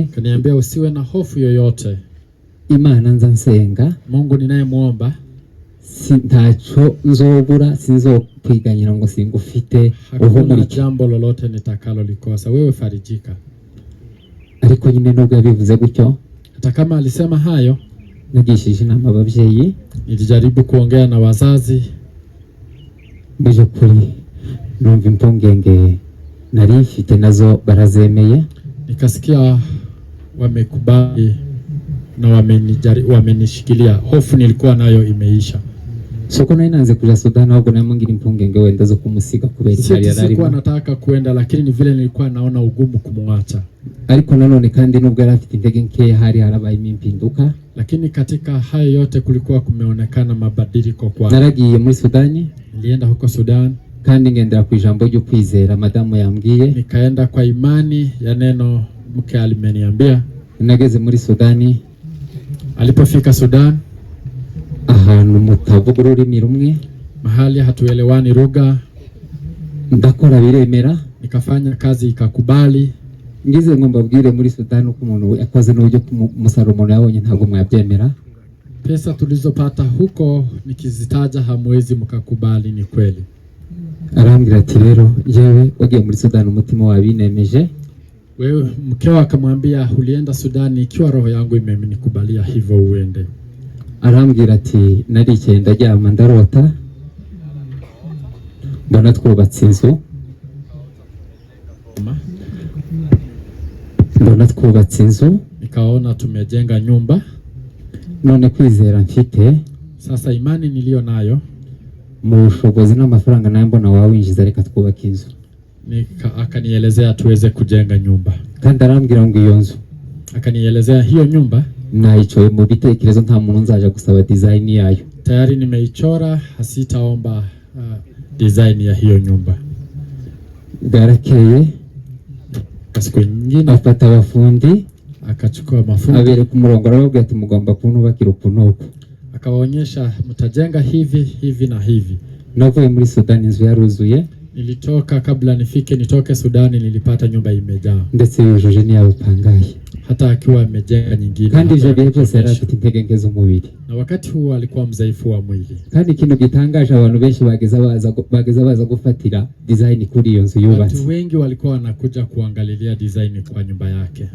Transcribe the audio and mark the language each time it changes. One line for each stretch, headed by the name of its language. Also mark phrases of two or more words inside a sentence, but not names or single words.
Swahili: Kaniambia usiwe na hofu yoyote.
Rundi: Imana nza nsenga,
Swahili: Mungu ninayemuomba,
Rundi: ntacho nzobura, sinzokwiganyira ngo singufite
Swahili: hakuna jambo lolote nitakalo likosa. Wewe farijika.
Rundi: Ariko nyine nubwo yabivuze gutyo,
Swahili: hata kama alisema hayo,
Rundi: nagishije inama ababyeyi,
Swahili: nilijaribu kuongea na wazazi.
Rundi: Mbije kuri numva impungenge nari mfite nazo barazemeye.
Swahili: Nikasikia wamekubali na wamenishikilia. Hofu nilikuwa nayo imeisha.
Rundi: Soko nari nanze kuja Sudan, ahubwo namungira impungenge wenda zo kumusiga kubera hali yararimo.
Swahili: Sikuwa nataka kuenda, lakini ni vile nilikuwa naona ugumu kumwacha.
Rundi: Ariko nanone kandi nubwo yari afite intege nke, hari harabaye impinduka.
Swahili: Lakini katika hayo yote kulikuwa kumeonekana mabadiliko kwa.
Rundi: Naragiye muri Sudani,
Swahili: nilienda huko Sudan,
Rundi: kandi ngendera ku ijambo ryo kwizera madamu yambwiye.
Swahili: Nikaenda kwa imani ya neno mke alimeniambia.
Rundi: Nageze muri Sudani,
Swahili: alipofika Sudan,
Rundi: ahantu mutavuga ururimi rumwe,
Swahili: mahali hatuelewani lugha,
Rundi: ndakora biremera,
Swahili: nikafanya kazi ikakubali.
Rundi: Ngize ngo mbabwire muri Sudan uko umuntu yakoze n'uburyo umusaruro umuntu yabonye ntabwo mwabyemera.
Swahili: Pesa tulizopata huko nikizitaja hamwezi mkakubali, ni kweli.
Rundi: Arambwira ati rero yewe wagiye muri Sudan umutima wabinemeje.
Swahili: Wewe mkeo akamwambia ulienda Sudan ikiwa roho yangu imenikubalia hivyo uende.
Rundi: Arambwira ati naricaye ndaryama ndarota, mbona twubatse inzu.
Swahili: Nikaona tumejenga nyumba.
Rundi: None kwizera mfite,
Swahili: sasa imani nilio nayo,
Rundi: mu bushobozi n'amafaranga nayo mbona wawinjiza, reka twubaka inzu.
Swahili: Akanielezea tuweze kujenga nyumba.
Rundi: Kandi arambwira ngo iyo nzu,
Swahili: akanielezea hiyo nyumba
Rundi: naichoye mu bitekerezo, nta muntu nzaje gusaba design yayo.
Swahili: Tayari nimeichora, hasitaomba design ya hiyo nyumba.
Rundi: Garakeye
Swahili: siku nyingine
Rundi: afata abafundi,
Swahili: akachukua mafundi,
Rundi: abereka umurongo, arababwira ati mugomba kunubakira ukuntu.
Swahili: Akawaonyesha mtajenga hivi hivi na hivi.
Rundi: Navuye muri Sudan inzu yaruzuye.
Swahili: Nilitoka kabla nitoke Sudani, nilipata nyumba imejaa.
Rundi: Ndetse yujuje ni yapangaye.
Swahili: Hata akiwa amejenga nyingine.
Rundi: Kandi ivyo bihe byose yari afite intege nke z'umubiri.
Swahili: Na wakati huo alikuwa mzaifu wa mwili.
Rundi: Kandi ikintu gitangaje, abantu benshi bageza baza gufatira design kuri iyo nzu yubatse.
Swahili: Watu wengi walikuwa wanakuja kuangalilia design kwa nyumba yake.